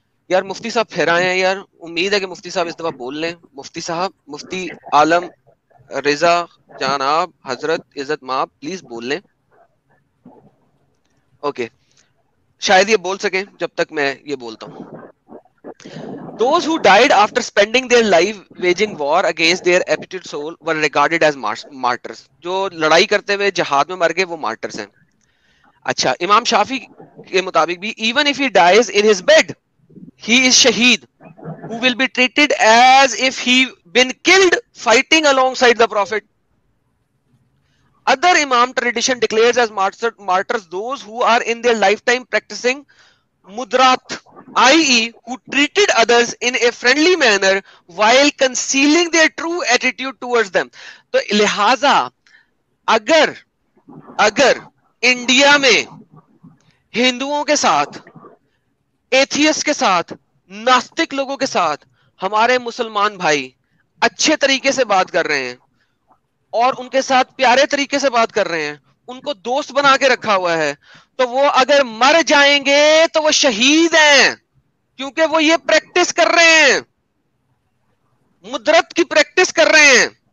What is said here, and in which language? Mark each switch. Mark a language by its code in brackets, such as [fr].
[ur] یار مفتی صاحب پھر آئے ہیں یار, امید ہے کہ مفتی صاحب اس دفعہ بول لیں. مفتی صاحب, مفتی عالم رضا جناب حضرت عزت ماب, پلیز بول لیں. اوکے, شاید یہ بول سکیں جب تک میں یہ بولتا ہوں. [en] Those who died after spending their life waging war against their appetite soul were regarded as martyrs. [ur] جو لڑائی کرتے ہوئے جہاد میں مر گئے وہ martyrs ہیں. اچھا, امام شافی کے مطابق بھی [en] even if he dies in his bed he is shaheed who will be treated as if he been killed fighting alongside the prophet. Other Imam tradition declares as martyrs those who are in their lifetime practicing mudrat, i.e. who treated others in a friendly manner while concealing their true attitude towards them. [ur] تو لہذا اگر India میں ہندوؤں کے ساتھ, atheist کے ساتھ, ناستک لوگوں کے ساتھ ہمارے مسلمان بھائی اچھے طریقے سے بات کر رہے ہیں اور ان کے ساتھ پیارے طریقے سے بات کر رہے ہیں, ان کو دوست بنا کے رکھا ہوا ہے, تو وہ اگر مر جائیں گے تو وہ شہید ہیں, کیونکہ وہ یہ پریکٹس کر رہے ہیں, مدرت کی پریکٹس کر رہے ہیں.